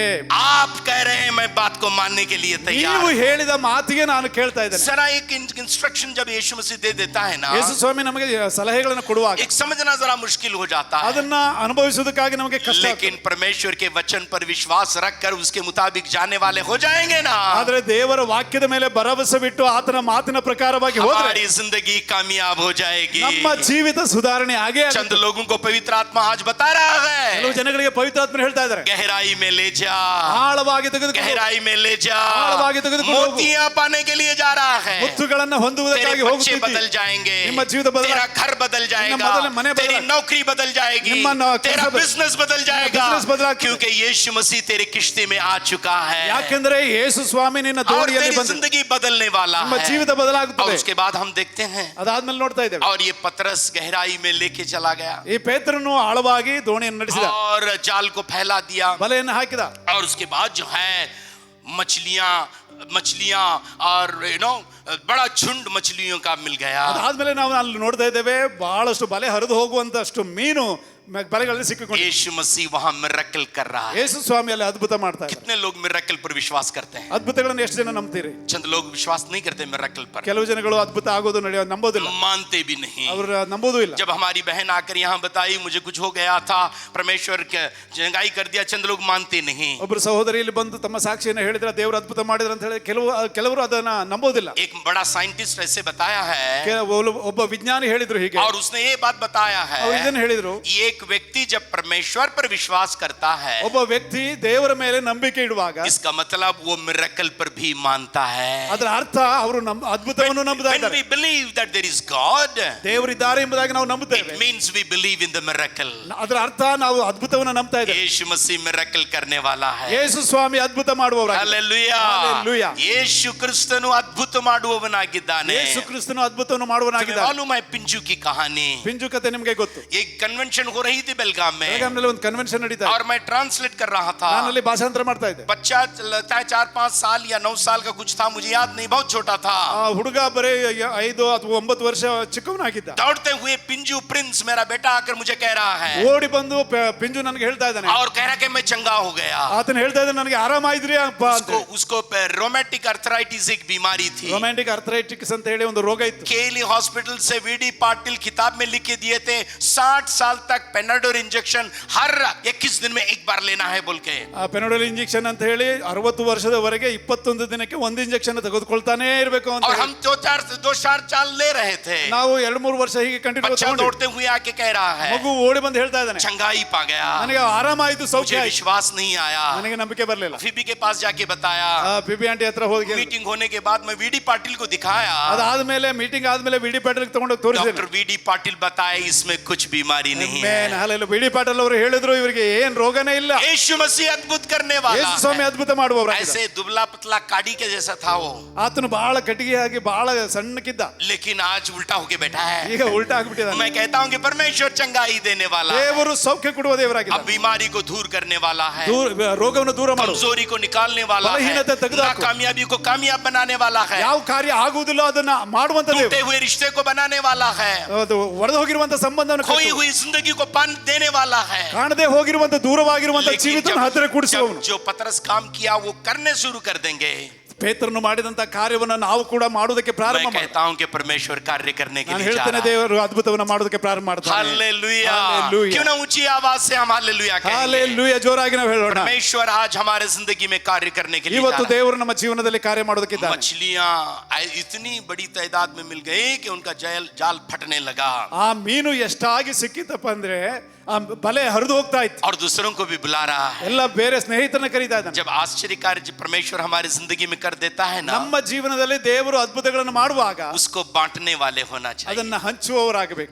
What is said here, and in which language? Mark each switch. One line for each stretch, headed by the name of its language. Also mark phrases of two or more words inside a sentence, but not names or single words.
Hindi: आप कह रहे हैं मैं बात को मानने के लिए तैयार
Kannada: ನೀವು
Hindi: हूं।
Kannada: ಹೇಳಿದ ಮಾತಿಗೆ ನಾನು ಕೇಳ್ತಾ ಇದ್ದೇನೆ.
Hindi: जरा एक इंस्ट्रक्शन जब यीशु मसीह दे देता है ना,
Kannada: ಯೇಸು ಸ್ವಾಮಿ ನಮಗೆ ಸಲಹೆಗಳನ್ನು ಕೊಡುವಾಗ
Hindi: एक समझना जरा मुश्किल हो जाता है,
Kannada: ಅದನ್ನ ಅನುಭವಿಸುವುದಕ್ಕಾಗಿ ನಮಗೆ ಕಷ್ಟ ಆಗ್ತದೆ.
Hindi: लेकिन परमेश्वर के वचन पर विश्वास रखकर उसके मुताबिक जाने वाले हो जाएंगे ना,
Kannada: ಆದ್ರೆ ದೇವರ ವಾಕ್ಯದ ಮೇಲೆ ಭರವಸೆ ಬಿಟ್ಟು ಆತನ ಮಾತಿನ ಪ್ರಕಾರವಾಗಿ ಹೋದ್ರೆ
Hindi: हमारी जिंदगी कामयाब हो जाएगी।
Kannada: ನಮ್ಮ ಜೀವಿತ ಸುಧಾರಣೆ ಆಗೇ ಆಗುತ್ತೆ.
Hindi: चंद लोगों को पवित्र आत्मा आज बता रहा है,
Kannada: ಕೆಲವು ಜನಗಳಿಗೆ ಪವಿತ್ರಾತ್ಮರು ಹೇಳ್ತಾ ಇದ್ದಾರೆ,
Hindi: गहराई में ले जा,
Kannada: ಆಳವಾಗಿ ತೆಗೆದುಕೊಂಡು
Hindi: गहराई में ले जा,
Kannada: ಆಳವಾಗಿ ತೆಗೆದುಕೊಂಡು ಹೋಗು.
Hindi: मोतियां पाने के लिए जा रहा है।
Kannada: ಮುತ್ತುಗಳನ್ನ ಹೊಂದುವುದಕ್ಕಾಗಿ
Hindi: तेरे बच्चे
Kannada: ಹೋಗುತ್ತಿದ್ದೀರಿ.
Hindi: बदल जाएंगे,
Kannada: ನಿಮ್ಮ ಜೀವಿತ ಬದಲ,
Hindi: तेरा घर बदल जाएगा,
Kannada: ಮೊದಲ ಮನೆ ಬದಲ,
Hindi: तेरी नौकरी बदल जाएगी,
Kannada: ನಿಮ್ಮ
Hindi: तेरा
Kannada: ಕೆಲಸ
Hindi: बिजनेस बदल जाएगा,
Kannada: बिजनेस बदलाಗ್ತದೆ.
Hindi: क्योंकि यीशु मसीह तेरे किश्ती में आ चुका है
Kannada: ಯಾಕೆಂದ್ರೆ ಯೇಸು ಸ್ವಾಮಿ ನಿನ್ನ
Hindi: और
Kannada: ದೋಣಿಯಲ್ಲಿ
Hindi: तेरी
Kannada: ಬಂದ
Hindi: जिंदगी बदलने वाला
Kannada: ನಿಮ್ಮ
Hindi: है।
Kannada: ಜೀವಿತ
Hindi: और
Kannada: ಬದಲಾಗುತ್ತದೆ.
Hindi: उसके बाद हम देखते हैं,
Kannada: ಅದಾದ್ಮೇಲೆ ನೋಡ್ತಾ ಇದ್ದೇವೆ,
Hindi: और ये पतरस गहराई में लेके चला गया
Kannada: ಈ ಪೇತ್ರನು ಆಳವಾಗಿ ದೋಣಿಯನ್ನು ನಡೆಸಿದ,
Hindi: और जाल को फैला दिया,
Kannada: ಬಲೆಯನ್ನು ಹಾಕಿದ.
Hindi: और उसके बाद जो है मछलियां और बड़ा झुंड मछलियों का मिल गया।
Kannada: ಅದಾದ್ಮೇಲೆ ನಾವು ಅಲ್ಲಿ ನೋಡ್ತಾ ಇದ್ದೇವೆ ಬಹಳಷ್ಟು ಬಲೆ ಹರಿದು ಹೋಗುವಂತಷ್ಟು ಮೀನು ಬಲೆಗಳಲ್ಲಿ ಸಿಕ್ಕಿಕೊಂಡು
Hindi: यीशु मसीह वहां मिरेकल कर रहा है।
Kannada: ಯೇಸು ಸ್ವಾಮಿ ಅಲ್ಲಿ ಅದ್ಭುತ ಮಾಡ್ತಾ ಇದ್ದಾರೆ.
Hindi: कितने लोग मिरेकल पर विश्वास करते हैं?
Kannada: ಅದ್ಭುತಗಳನ್ನು ಎಷ್ಟು ಜನ ನಂಬ್ತೀರಿ?
Hindi: चंद लोग विश्वास नहीं करते मिरेकल पर,
Kannada: ಕೆಲವು ಜನಗಳು ಅದ್ಭುತ ಆಗೋದು ನಂಬೋದಿಲ್ಲ,
Hindi: मानते भी नहीं।
Kannada: ಅವರು ನಂಬೋದೂ ಇಲ್ಲ.
Hindi: जब हमारी बहन आकर यहाँ बताई मुझे कुछ हो गया था, परमेश्वर के चंगाई कर दिया, चंद लोग मानते नहीं।
Kannada: ಒಬ್ಬರು ಸಹೋದರಿ ಇಲ್ಲಿ ಬಂದು ತಮ್ಮ ಸಾಕ್ಷಿಯನ್ನು ಹೇಳಿದ್ರೆ ದೇವರು ಅದ್ಭುತ ಮಾಡಿದ್ರು ಅಂತ ಹೇಳಿ ಕೆಲವರು ಅದನ್ನ ನಂಬೋದಿಲ್ಲ.
Hindi: एक बड़ा साइंटिस्ट ऐसे बताया है,
Kannada: ಒಬ್ಬ ವಿಜ್ಞಾನಿ ಹೇಳಿದ್ರು ಹೀಗೆ,
Hindi: और उसने ये बात बताया है,
Kannada: ಅವ್ರು ಇದನ್ನ ಹೇಳಿದ್ರು,
Hindi: एक व्यक्ति जब परमेश्वर पर विश्वास करता है,
Kannada: ಒಬ್ಬ ವ್ಯಕ್ತಿ ದೇವರ ಮೇಲೆ ನಂಬಿಕೆ ಇಡುವಾಗ,
Hindi: इसका मतलब वो मिरेकल पर भी मानता है।
Kannada: ಅದರ ಅರ್ಥ ಅವರು ಅದ್ಭುತವನ್ನು ನಂಬುತ್ತಾ
English: When
Kannada: ಇದ್ದಾರೆ.
English: we believe that there is God,
Kannada: ದೇವರಿದ್ದಾರೆ ಎಂಬುದಾಗಿ ನಾವು ನಂಬುತ್ತೇವೆ.
English: it means we believe in the miracle.
Kannada: ಅದರ ಅರ್ಥ ನಾವು ಅದ್ಭುತವನ್ನು ನಂಬ್ತಾ ಇದ್ದೇವೆ.
Hindi: यीशु मसीह मिरेकल करने वाला है।
Kannada: ಯೇಸು ಸ್ವಾಮಿ ಅದ್ಭುತ ಮಾಡುವವರಾಗಿದ್ದಾರೆ.
Hindi: Hallelujah.
Kannada: Hallelujah. ಯೇಸು ಕ್ರಿಸ್ತನು ಅದ್ಭುತ ಮಾಡುವವನಾಗಿದ್ದಾನೆ। ಯೇಸು ಕ್ರಿಸ್ತನು ಅದ್ಭುತವನ್ನು ಮಾಡುವವನಾಗಿದ್ದಾನೆ.
Hindi: मालूम है पिंजू की कहानी?
Kannada: ಪಿಂಜು ಕತೆ ನಿಮಗೆ ಗೊತ್ತು.
Hindi: एक कन्वेंशन हो रही थी बेलगाम में,
Kannada: ಬೆಳಗಾಂನಲ್ಲಿ ಒಂದು ಕನ್ವೆನ್ಷನ್ ನಡೀತಾ ಇದೆ.
Hindi: और मैं ट्रांसलेट कर रहा था।
Kannada: ನಾನು ಅಲ್ಲಿ ಭಾಷಾಂತರ ಮಾಡ್ತಾ ಇದ್ದೆ.
Hindi: बच्चा लगता है 4-5 साल या 9 साल का कुछ था, मुझे याद नहीं, बहुत छोटा था।
Kannada: ಆ ಹುಡುಗ ಬರೀ 5 ಅಥವಾ 9 ವರ್ಷ ಚಿಕ್ಕವನಾಗಿದ್ದ.
Hindi: दौड़ते हुए पिंजू प्रिंस मेरा बेटा आकर मुझे कह रहा है,
Kannada: ಓಡಿ ಬಂದು ಪಿಂಜು ನನಗೆ ಹೇಳ್ತಾ ಇದ್ದಾನೆ,
Hindi: और कह रहा कि मैं चंगा हो गया।
Kannada: ಆತನ ಹೇಳ್ತಾ ಇದ್ದಾನೆ ನನಗೆ ಆರಾಮಾಯಿದ್ರಿ ಅಪ್ಪ ಅಂತ.
Hindi: उसको रोमेटिक अर्थराइटिस एक बीमारी थी।
Kannada: ರೊಮ್ಯಾಂಟಿಕ್ ಅರ್ಥರೈಟಿಸ್ ಅಂತ ಹೇಳಿ ಒಂದು ರೋಗ ಇತ್ತು.
Hindi: केली हॉस्पिटल से वीडी पाटिल किताब में लिख के दिए थे 60 साल तक पेनाडोल इंजेक्शन हर 21 दिन में एक बार लेना है बोल के।
Kannada: ಆ ಪೆನಡೋಲ್ ಇಂಜೆಕ್ಷನ್ ಅಂತ ಹೇಳಿ 60 ವರ್ಷದವರೆಗೆ 21 ದಿನಕ್ಕೆ ಒಂದು ಇಂಜೆಕ್ಷನ್ ತೆಗೆದುಕೊಳ್ತಾನೆ ಇರಬೇಕು ಅಂತ.
Hindi: और हम 2-4 साल ले रहे थे।
Kannada: ನಾವು 2-3 ವರ್ಷ ಹೀಗೆ ಕಂಟಿನ್ಯೂ
Hindi: बच्चा दौड़ते हुए आके कह रहा है,
Kannada: ಮಗು ಓಡಿ ಬಂದು ಹೇಳ್ತಾ ಇದ್ದಾನೆ,
Hindi: चंगाई पा गया,
Kannada: ನನಗೆ ಆರಾಮಾಯಿತು, ಸೌಖ್ಯ
Hindi: मुझे
Kannada: ಆಯ್ತು.
Hindi: विश्वास नहीं आया।
Kannada: ನನಗೆ ನಂಬಿಕೆ ಬರಲಿಲ್ಲ.
Hindi: फीबी के पास जाके बताया,
Kannada: ಪಿಬಿ ಆಂಟಿ ಹತ್ರ ಹೋಗಿ
Hindi: मीटिंग होने के बाद मैं वीडी पाटिल को दिखाया।
Kannada: ಅದಾದ್ಮೇಲೆ ಮೀಟಿಂಗ್ ಆದ್ಮೇಲೆ ವಿಡಿ ಪಾಟೀಲ್ ತಗೊಂಡೋಗಿ ತೋರಿಸಿದ್ರು.
Hindi: डॉक्टर वीडी पाटिल बताए इसमें कुछ बीमारी नहीं है।
Kannada: ವಿಡಿ ಪಾಟೀಲ್ ಅವರು ಹೇಳಿದ್ರು ಇವರಿಗೆ ಏನ್ ರೋಗನೇ ಇಲ್ಲ.
Hindi: यीशु मसीह अद्भुत करने वाला
Kannada: ಯೇಸು ಸ್ವಾಮಿ ಅದ್ಭುತ ಮಾಡುವವರು.
Hindi: ऐसे दुबला पतला काड़ी के जैसा था वो,
Kannada: ಆತನು ಬಹಳ ಕಟ್ಟಿಗೆಯಾಗಿ ಬಹಳ ಸಣ್ಣಕ್ಕಿದ್ದ.
Hindi: लेकिन आज उल्टा होके बैठा है।
Kannada: ಈಗ ಉಲ್ಟಾ ಆಗ್ಬಿಟ್ಟಿದ್ದಾನೆ.
Hindi: मैं कहता हूँ कि परमेश्वर चंगाई देने वाला है,
Kannada: ದೇವರು ಸೌಖ್ಯ ಕೊಡುವ
Hindi: अब
Kannada: ದೇವರಾಗಿದ್ದಾನೆ.
Hindi: बीमारी को दूर करने वाला है,
Kannada: ರೋಗವನ್ನು ದೂರ ಮಾಡು,
Hindi: कमजोरी को निकालने वाला है,
Kannada: बलहीनता ತೆಗೆದುಹಾಕು,
Hindi: नाकामयाबी को कामयाब बनाने वाला है,
Kannada: ಯಾವ ಕಾರ್ಯ ಆಗುವುದಿಲ್ಲ ಅದನ್ನ ಮಾಡುವಂತ
Hindi: टूटे
Kannada: ದೇವರು,
Hindi: हुए रिश्ते को बनाने वाला है,
Kannada: ಅದು ಒಡೆದು ಹೋಗಿರುವಂತ ಸಂಬಂಧವನ್ನು
Hindi: खोई
Kannada: ಕಟ್ಟು,
Hindi: हुई जिंदगी को पान देने वाला है।
Kannada: ಕಾಣದೆ ಹೋಗಿರುವಂತ ದೂರವಾಗಿರುವಂತ
Hindi: लेकिन
Kannada: ಜೀವಿತವನ್ನು ಹತ್ತಿರ ಕೂಡಿಸುವವನು.
Hindi: जो पतरस काम किया वो करने शुरू कर देंगे।
Kannada: ಪೇತ್ರನು ಮಾಡಿದಂತ ಕಾರ್ಯವನ್ನು ನಾವು ಕೂಡ ಮಾಡುವುದಕ್ಕೆ ಪ್ರಾರಂಭ
Hindi: मैं
Kannada: ಮಾಡಿ.
Hindi: कहता हूं कि परमेश्वर कार्य करने के
Kannada: ನಾನು
Hindi: लिए जा
Kannada: ಹೇಳ್ತೇನೆ
Hindi: रहा है।
Kannada: ದೇವರು ಅದ್ಭುತವನ್ನು ಮಾಡೋದಕ್ಕೆ ಪ್ರಾರಂಭ ಮಾಡ್ತಾನೆ.
Hindi: हालेलुया। हालेलुया। क्यों ना ऊंची आवाज से हम हालेलुया कहें।
Kannada: ಹಾಲೆಲೂಯಾ, ಜೋರಾಗಿ ನಾವು ಹೇಳೋಣ.
Hindi: परमेश्वर आज हमारे जिंदगी में कार्य करने के लिए
Kannada: ಇವತ್ತು
Hindi: जा रहा है।
Kannada: ದೇವರು ನಮ್ಮ ಜೀವನದಲ್ಲಿ ಕಾರ್ಯ ಮಾಡೋದಕ್ಕಿದ್ದಾನೆ.
Hindi: मछलियां इतनी बड़ी तादाद में मिल गई कि उनका जाल फटने लगा,
Kannada: ಆ ಮೀನು ಎಷ್ಟಾಗಿ ಸಿಕ್ಕಿತಪ್ಪ ಅಂದ್ರೆ ಆ ಬಲೆ ಹರಿದು ಹೋಗ್ತಾ ಇತ್ತು.
Hindi: और दूसरों को भी बुला रहा है।
Kannada: ಎಲ್ಲ ಬೇರೆ ಸ್ನೇಹಿತರನ್ನ ಕರೀತಾ ಇದ್ದಾನೆ.
Hindi: जब आश्चर्य कार्य परमेश्वर हमारी जिंदगी में कर देता है ना,
Kannada: ನಮ್ಮ ಜೀವನದಲ್ಲಿ ದೇವರು ಅದ್ಭುತಗಳನ್ನು ಮಾಡುವಾಗ
Hindi: उसको बांटने वाले होना चाहिए।
Kannada: ಅದನ್ನ ಹಂಚುವವರಾಗಬೇಕು.